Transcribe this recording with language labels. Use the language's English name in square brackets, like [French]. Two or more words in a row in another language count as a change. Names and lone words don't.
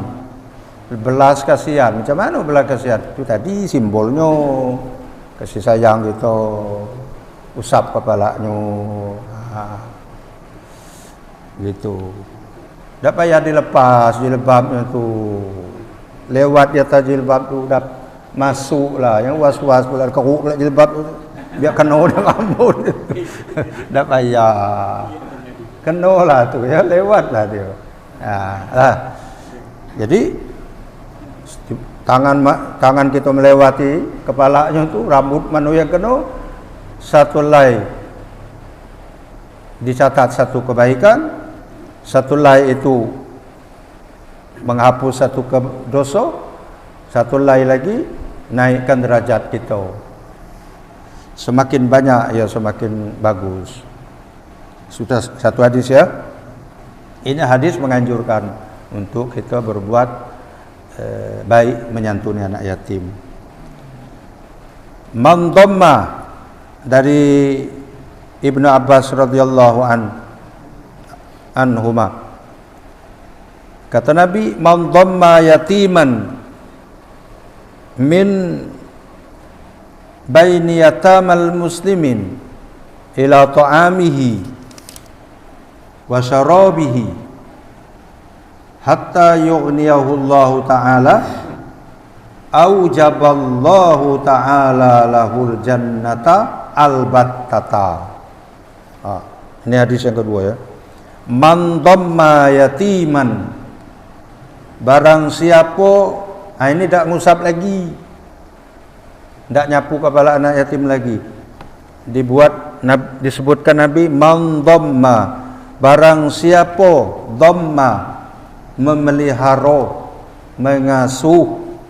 [Malay] Belas kasihan, macam mana belas kasihan? Itu tadi simbolnya kasih sayang gitu, usap kepalanya, gitu. Tak payah dilepas jilbabnya tu, lewat di atas jilbab tu dah masuk lah, yang was-was pula keruk pula jilbab tu, biar kena dengan rambut. Tak payah, kena lah tu, ya lewat lah dia. Jadi tangan kita melewati kepalanya tu, rambut mana yang kena, satu lay dicatat satu kebaikan, satu lay itu menghapus satu dosa, satu lay lagi naikkan derajat kita. Semakin banyak ya semakin bagus. Sudah satu hadis ya. Ini hadis menganjurkan untuk kita berbuat baik menyantuni anak yatim. [Arabic] من ضم [Malay] dari Ibnu Abbas [Arabic] رضي الله عنهما. [Malay] Kata Nabi, [Arabic] من ضم يتيما من بين يتامى المسلمين إلى طعامه وشرابه حتى يغنيه الله تعالى أوجب الله تعالى له الجنة البتة. [Malay] Ini hadis yang kedua ya. [Arabic] من ضم يتيما, [Malay] barang siapa, ini tak ngusap lagi, tak nyapu kepala anak yatim lagi, disebutkan Nabi [Arabic] من ضم, [Malay] barang siapa dhamma, memelihara, mengasuh,